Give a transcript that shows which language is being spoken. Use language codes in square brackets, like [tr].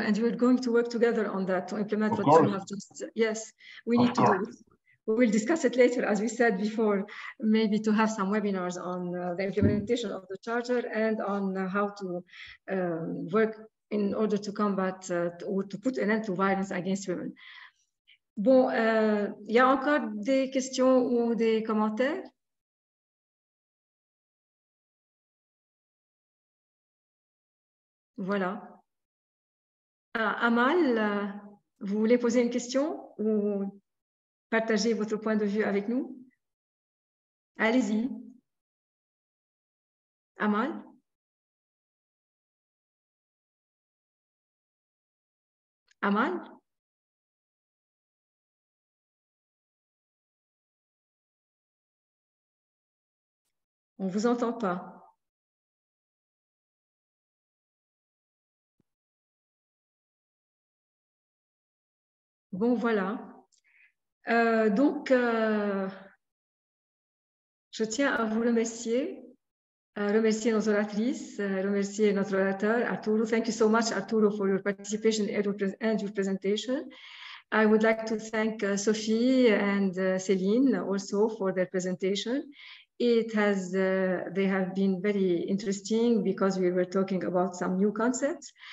[en] And we're going to work together on that to implement what you have just. Yes, we need to do it. We will discuss it later, as we said before, maybe to have some webinars on the implementation of the charter and on how to work in order to combat or to put an end to violence against women. [fr] Bon, il y a encore des questions ou des commentaires? Voilà. Amal, vous voulez poser une question ou partager votre point de vue avec nous? Allez-y. Amal? Amal? On ne vous entend pas. Bon, voilà. Donc, je tiens à vous remercier nos oratrices, remercier notre orateur, Arturo. [en] Thank you so much, Arturo, for your participation and your presentation. I would like to thank Sophie and Céline also for their presentation. They have been very interesting because we were talking about some new concepts.